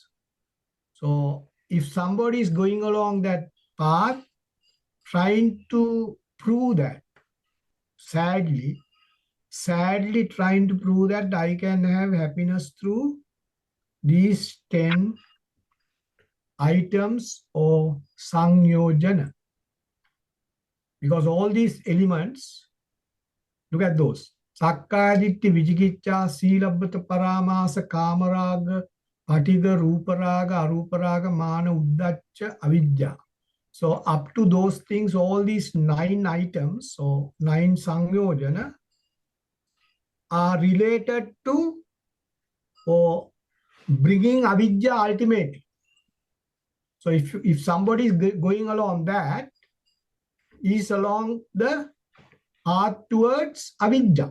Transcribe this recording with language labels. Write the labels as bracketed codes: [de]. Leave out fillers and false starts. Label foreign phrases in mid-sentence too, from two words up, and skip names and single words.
[en] So if somebody is going along that path, trying to prove that, sadly trying to prove that I can have happiness through these 10 items or Sangyojana. Because all these elements, look at those. [pi] Sakkaya Ditti, Vijigicca, Silabbata Paramasa, Kamaraga, Patiga, Ruparaga, Aruparaga, Mana, Uddacha, Avidya. [en] So up to those things, all these 9 items, so 9 Sangyojana, are related to or bringing avidya ultimately. So if somebody is going along that, is along the path towards avidya.